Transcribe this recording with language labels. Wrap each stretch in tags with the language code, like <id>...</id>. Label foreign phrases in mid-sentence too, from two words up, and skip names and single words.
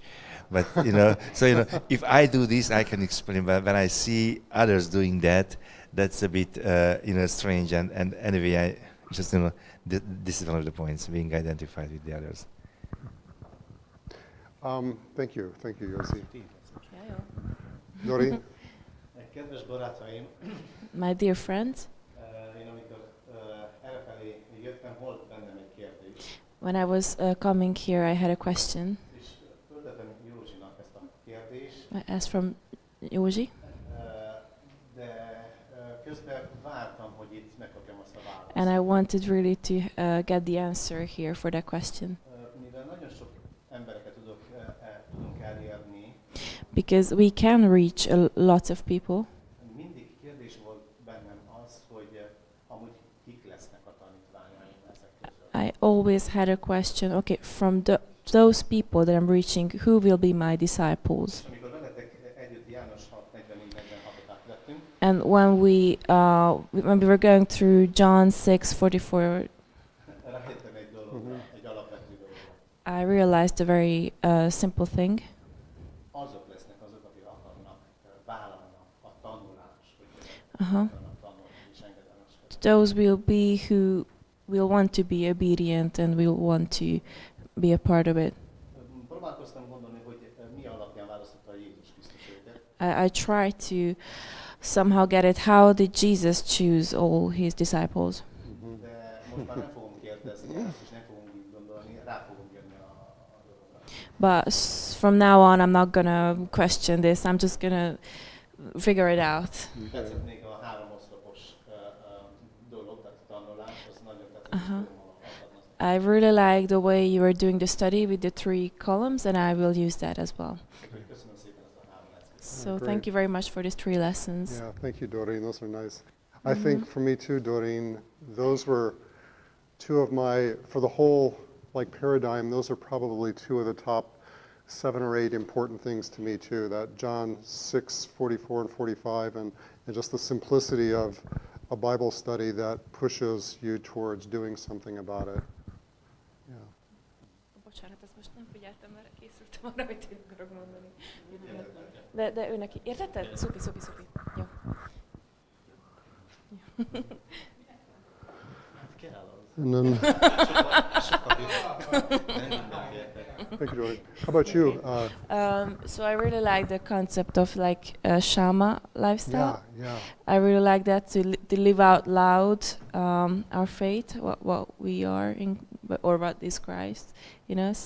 <en>But so if I do this, I can explain. But when I see others doing that, that's a bit strange. And anyway, I just this is one of the points, being identified with the others. Thank you, Josie. Dori?</en> <hu>Kedves barátaim,</hu> <en>My dear friends,</en> <hu>én amikor errefelé jöttem, volt bennem egy kérdés,</hu> <en>when I was coming here, I had a question.</en> <hu>és föltettem Józsinak ezt a kérdést,</hu> <en>I asked from Józsi,</en> <hu>de közben vártam, hogy itt megkapjam azt a választ.</hu> <en>and I wanted really to get the answer here for that question.</en> <hu>Mivel nagyon sok embereket tudunk elérni,</hu> <en>Because we can reach a lot of people.</en> <hu>mindig kérdés volt bennem az, hogy amúgy kik lesznek a tanítványaim ezek közül.</hu> <en>I always had a question, okay, from those people that I'm reaching, who will be my disciples?</en> <hu>És amikor veletek együtt János 6:44-46-ot átvettünk,</hu> <en>And when we were going through John 6:44,</en> <hu>rájöttem egy dologra, egy alapvető dologra.</hu> <en>I realized a very simple thing.</en> <hu>Azok lesznek azok, akik akarnak vállalnak a tanulást, hogy Uh-huh. akarnak tanulni és engedelmeskedni.</hu> <en>Those will be who will want to be obedient and will want to be a part of it.</en> <hu>Próbálkoztam gondolni, hogy mi alapján választotta Jézus Krisztus őket.</hu> <en>I try to somehow get it. How did Jesus choose all his disciples?</en> <hu>De most már nem fogom kérdezni ezt, és nem fogom így gondolni, rá fogom jönni a dologra.</hu> <en>But from now on, I'm not gonna question this. I'm just gonna figure it out.</en> <hu>Tetszett még a 3 oszlopos dolog, tehát a tanulás, az nagyon tetszett, Uh-huh. hogy tudom</hu> <en>I really like the way you are doing the study with the 3 columns, and I will use that as well.</en> <hu>Köszönöm szépen ezt a 3 leckét.</hu> <en>So Great. thank you very much for these 3 lessons. Yeah, thank you, Doreen. Those are nice. I think for me too, Doreen, those were two of for the whole paradigm, those are probably 2 of the top 7 or 8 important things to me too. That John 6:44 and 45, and just the simplicity of a Bible study that pushes you towards doing something about it. Yeah.</en> <hu>Bocsánat, ezt most nem figyeltem, mert készültem arra, hogy én akarok mondani. De ő neki, értetted? Szupi. Jó. Kell az.</hu> <en>And then, thank you, Doreen. How about you? So I really like the concept of Shama lifestyle. Yeah. I really like that to live out loud our faith, what we are in, or what is Christ in us.</en>